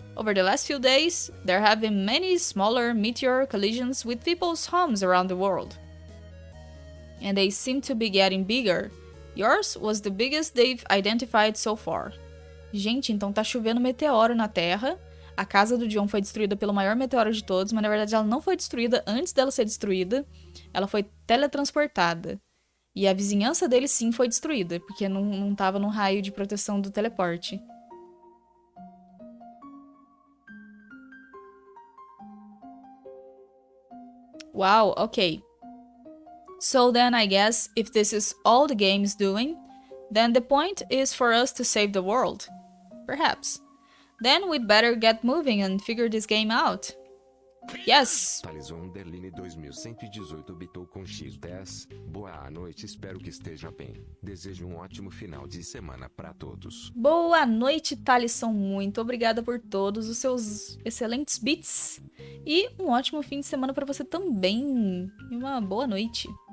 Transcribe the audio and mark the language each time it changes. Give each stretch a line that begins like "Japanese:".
English: Over the last few days, there have been many smaller meteor collisions with people's homes around the world. And they seem to be getting bigger. Yours was the biggest they've identified so far.
Portuguese: Gente, então tá chovendo meteoro na Terra. A casa do John foi destruída pelo maior meteoro de todos, mas na verdade ela não foi destruída antes dela ser destruída. Ela foi teletransportada. E a vizinhança dele sim foi destruída, porque não tava no raio de proteção do teleporte.
English: Wow, okay. So then I guess if this is all the game is doing, then the point is for us to save the world. Perhaps. Then we'd better get moving and figure this game out. Yes!
Portuguese: Talisson Derline 2118 bitou com X10. Boa noite, espero que esteja bem. Desejo um ótimo final de semana para todos. Boa noite, Talisson. Muito obrigada por todos os seus excelentes bits. E um ótimo fim de semana para você também. E uma boa noite.